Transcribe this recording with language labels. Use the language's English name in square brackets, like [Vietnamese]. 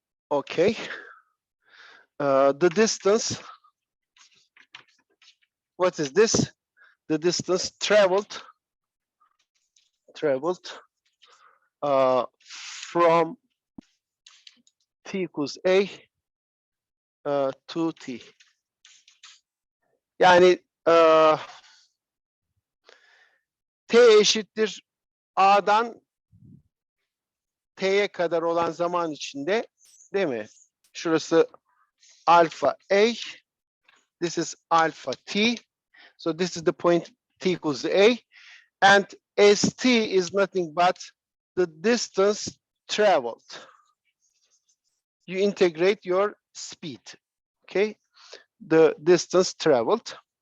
[English] Okay, the distance, what is this? The distance traveled from t equals a to t. [Turkish] Yani t eşittir a'dan t'ye kadar olan zaman içinde, değil mi? Şurası [English] alpha a, this is alpha t, so this is the point t equals a, and st is nothing but the distance traveled. You integrate your speed, okay? The distance traveled.